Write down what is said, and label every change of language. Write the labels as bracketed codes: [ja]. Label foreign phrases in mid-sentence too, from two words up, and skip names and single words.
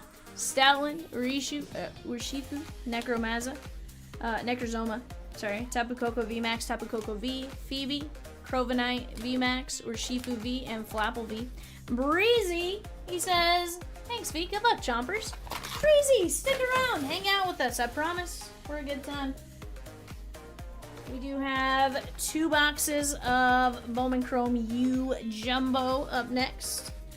[en] Stoutland, Urshifu, Necrozoma. Sorry, Tapu Koko VMAX, Tapu Koko V, Phoebe, Crovanite VMAX, Urshifu V, and Flapple V. Breezy, he says, thanks V, good luck Chompers. Breezy, stick around, hang out with us, I promise. For a good time. We do have 2 boxes of Bowman Chrome U Jumbo up next.